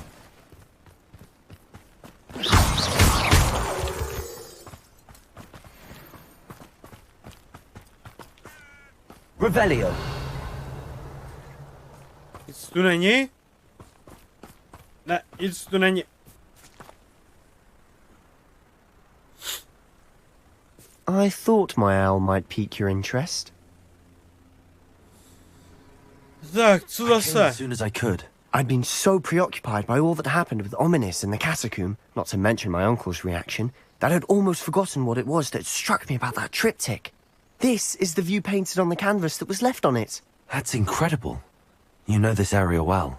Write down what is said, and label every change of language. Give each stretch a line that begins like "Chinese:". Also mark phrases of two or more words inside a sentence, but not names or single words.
Czech: Revelio. Nic tu není? Ne, nic tu není.
English: I thought my owl might pique your interest.
Czech: Tak, co zase?
English: As soon as I could. I'd been so preoccupied by all that happened with Ominis in the catacomb, not to mention my uncle's reaction, that I'd almost forgotten what it was that struck me about that triptych. This is the view painted on the canvas that was left on it. That's incredible. You know this area well.